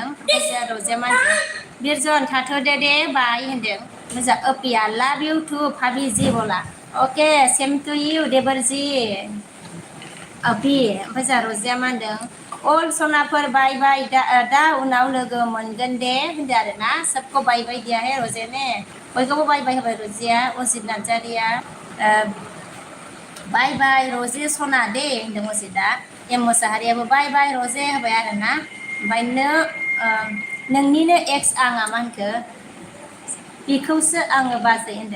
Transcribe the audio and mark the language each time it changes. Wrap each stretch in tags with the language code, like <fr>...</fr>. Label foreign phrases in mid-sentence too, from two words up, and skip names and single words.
<brx>ओमफ्राय जोंहा रजेया मा होनदों बिरजन थाथ'दो दे बाय होनदों। मोजां अपिया</brx> <en>love you too</en> <brx>भाबिजि बोला अके</brx> <en>same to you</en> <brx>देबरजि अभि। ओमफ्राय जोंहा रजेया मा होनदों अल सनाफोर बाय बाय दा उनाव लोगो मोनगोन दे होनदों आरोना।</brx> <hi>सबको बाय बाय दिया है रजे ने</hi> <brx>बयखौबो बाय बाय होबाय रजेया। अजित नार्जारिया बाय बाय रजे सना दे होनदों अजितआ। एम मुसाहारियाबो बाय बाय रजे होबाय आरोना। ओमफ्राय नोंनिनो एक्स आंहा मा होनखो बिखौसो आङो बाजै होनदों।</brx>